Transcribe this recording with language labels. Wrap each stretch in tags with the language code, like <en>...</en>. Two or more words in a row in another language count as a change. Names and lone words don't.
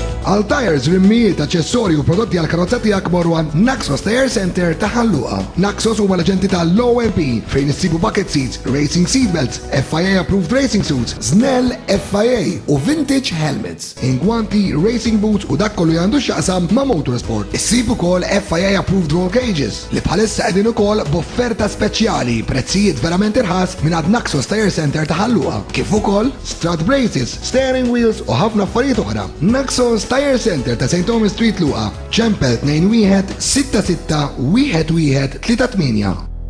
<mt>Għal tires, rimmijiet, aċessorji u prodotti għal karozza tiegħek morru għand Naxos Tire Center ta' Ħalluqa. Naxos huma l-aġenti tal-OMP fejn issibu</mt> <en>bucket seats, racing seatbelts, FIA approved racing suits,</en> <mt>Snell FIA u</mt> <en>vintage helmets,</en> <mt>ingwanti,</mt> <en>racing boots</en> <mt>u dak kollu għandu x'jaqsam ma' motorsport. Issibu kol</mt> <en>FIA approved roll cages</en> <mt>li bħalissa qegħdin ukoll b'offerta speċjali prezzijiet verament irħas minn għand Naxos Tire Center ta' Ħalluqa. Kif ukoll</mt> <en>strut braces, steering wheels</en> <mt>u ħafna affarijiet oħra. Naxos Tire Center ta' St. Thomas Street Luqa, ċempel 21-66-11-38.</mt>